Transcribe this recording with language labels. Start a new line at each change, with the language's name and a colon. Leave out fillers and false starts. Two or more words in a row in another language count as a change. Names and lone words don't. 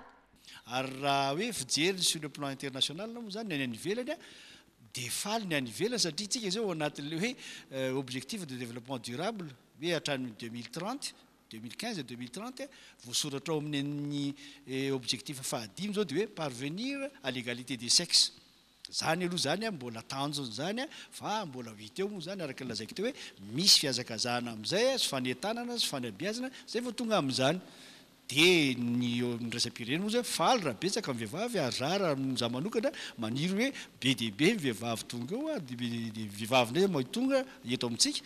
Malagasy: Ary raha hoe fijery
French: sur le plan international
Malagasy: moa zany ny any ivelany dia faly ny any ivelany satria tsika zao anatin'le hoe
French: objectif de développement durable
Malagasy: hoe hatramin'ny 2030 2015 et 2030 voasoratra ao amin'ny objectif fahadimy zao dia hoe
French: parvenir à l'égalité des sexes.
Malagasy: Zany aloha zany mbola tanjony zany fa mbola hita eo moa zany araka ny lazaiko teo hoe misy fiazakazahana amin'izay sy fanetanana sy fanabeazana zay vao tonga amin'izany dia ny raisam-pirenena moa zany faly raha betsaka amin'ny vehivavy ary raha za manokana maniry hoe be dia be ny vehivavy tonga eo dia vehivavy ndray moa tonga eto amintsika.